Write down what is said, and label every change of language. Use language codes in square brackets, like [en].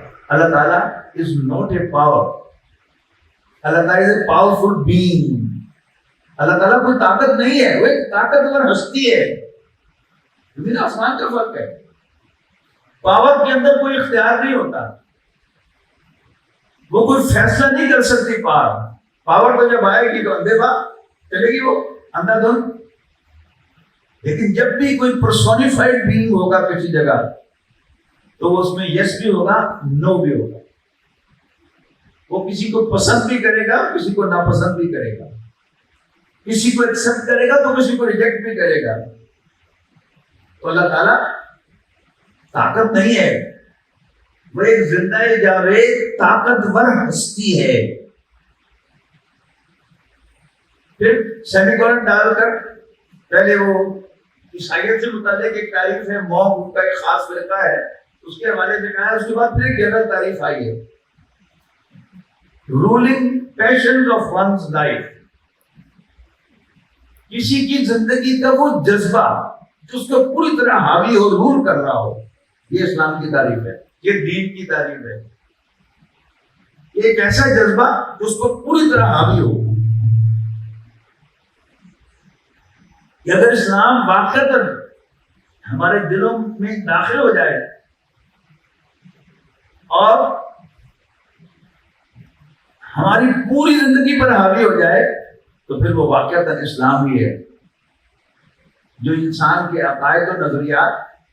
[en] Allah Ta'ala is not a power. Allah Ta'ala is a powerful being. [ur] اللہ تعالیٰ کوئی طاقت نہیں ہے، وہ ایک طاقتور ہستی ہے. زمین آسمان کا فرق ہے. پاور کے اندر کوئی اختیار نہیں ہوتا، وہ کوئی فیصلہ نہیں کر سکتی. پاور تو جب آئے گی تو اندھے باغ چلے گی، وہ اندھا دھند. لیکن جب بھی کوئی پرسونیفائڈ بینگ ہوگا کسی جگہ تو وہ اس میں یس بھی ہوگا، نو بھی ہوگا. وہ کسی کو پسند بھی کرے گا، کسی کو ناپسند بھی کرے گا، کسی کو ایکسپٹ کرے گا تو کسی کو ریجیکٹ بھی کرے گا. تو اللہ تعالیٰ طاقت نہیں ہے، وہ ایک زندہ جاوید طاقتور ہستی ہے. پھر سیمی کولن ڈال کر پہلے وہ عیسائیت سے متعلق ایک تعریف ہے، موم ان کا ایک خاص فرقہ ہے، اس کے حوالے سے کہا ہے. اس کے بعد پھر ایک جنرل تعریف آئی ہے [en] ruling passions of one's life. [ur] کسی کی زندگی کا وہ جذبہ جو اس کو پوری طرح حاوی اور رول کر رہا ہو، یہ اسلام کی تعریف ہے، یہ دین کی تعریف ہے. ایک ایسا جذبہ جو اس کو پوری طرح حاوی ہو کہ اگر اسلام واقعتاً ہمارے دلوں میں داخل ہو جائے اور ہماری پوری زندگی پر حاوی ہو جائے تو پھر وہ واقعتاً اسلام ہی ہے، جو انسان کے عقائد و نظریات،